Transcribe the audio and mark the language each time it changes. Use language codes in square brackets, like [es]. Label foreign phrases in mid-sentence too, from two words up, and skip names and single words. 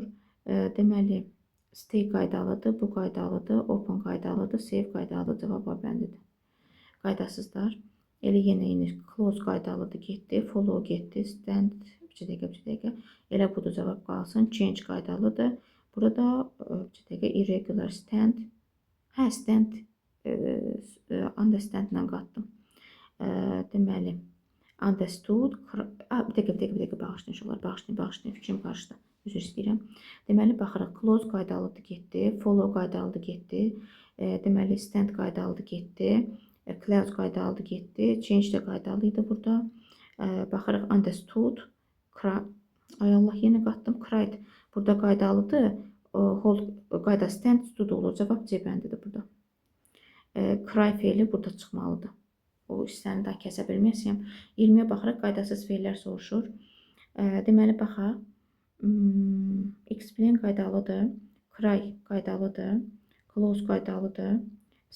[az] Deməli, stay qaydalıdır, bu qaydalıdır, open qaydalıdır, save qaydalıdır. Cavab A bəndidir. Qaydasızlar. Elə yenə close qaydalıdır, getdi, follow getdi, stand, bir dəqiqə. Elə budur, cavab qalsın. Change qaydalıdır. Burada bir dəqiqə, [en] irregular, stand. Stand, understand [az] ilə qatdım. Deməli, understood, bir dəqiqə, bağışlayın, fikrim qarışdı, üzr istəyirəm. Deməli, baxırıq, close qaydalıdır, getdi, follow qaydalıdır, getdi, deməli, stand qaydalıdır, getdi, close qaydalıdır, getdi, change də qaydalı idi burada. Baxırıq, understood, ay Allah, yenə qatdım, cried, burada qaydalıdır, hold qayda, [en] stand, stood [az] olur, cavab C bəndidir burada. Cry fe'li burada çıxmalıdır. O hissəni daha kəsə bilməyəsiyəm. 20-yə baxırıq, qaydasız fe'lər soruşur. Deməli, baxaq. Explain qaydalıdır, cry qaydalıdır, close qaydalıdır, snow qaydalıdır.